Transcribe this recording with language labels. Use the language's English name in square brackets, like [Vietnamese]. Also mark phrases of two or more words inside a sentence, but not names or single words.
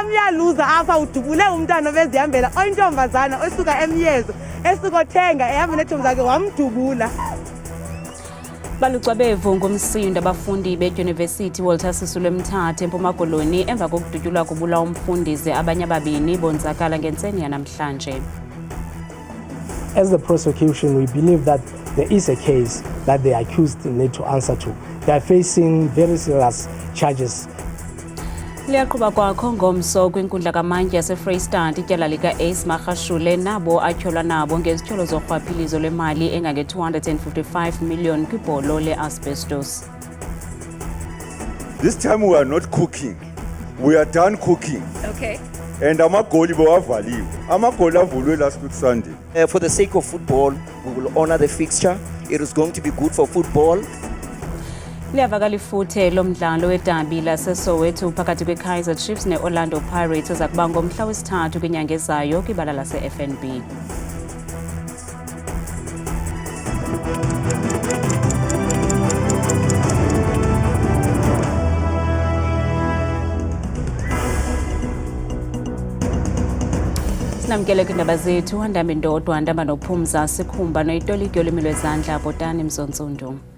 [Xhosa] ukamyaluza apha udubule umntana obezihambela oyintombazana osuka emyezo esukothenga ehamba neethomi zakhe wamdubula. Balucwabevu ngomsindo abafundi bedyunivesithi Walter Sisulu eMthatha eMpuma Koloni emva kokudutyulwa kubulawa umfundisi abanye ababini bonzakala ngentseni yanamhlanje. [English] As the prosecution, we believe that there is a case that the accused need to answer to. They are facing very serious charges. [Xhosa] Liyaqhuba kwakho ngomso kwinkundla kamantyi yaseFreystata ityala lika-Ace Magashule nabo atyholwa nabo ngezityholo zorhwaphilizo lwemali engange-255 million kwibholo le-asbestos. [English] This time we are not cooking. We are done cooking. Okay. [Xhosa] And amagoli bewavaliwe. Amagoli avulwe [English] last week Sunday. For the sake of football, we will honor the fixture. It is going to be good for football. [Xhosa] Liyavakala ifuthe lomdlalo wedabi laseSoweto phakathi kweKaizer Chiefs ne-Orlando Pirates eza kuba ngomhla wesithathu kwinyanga ezayo kwibala lase-FNB. Sinamkele kwindaba zethu andambi ndodwa ndamba nophumza sikhumba noyitoliki yolwimi lwezandla Bhotani Mzontsundu.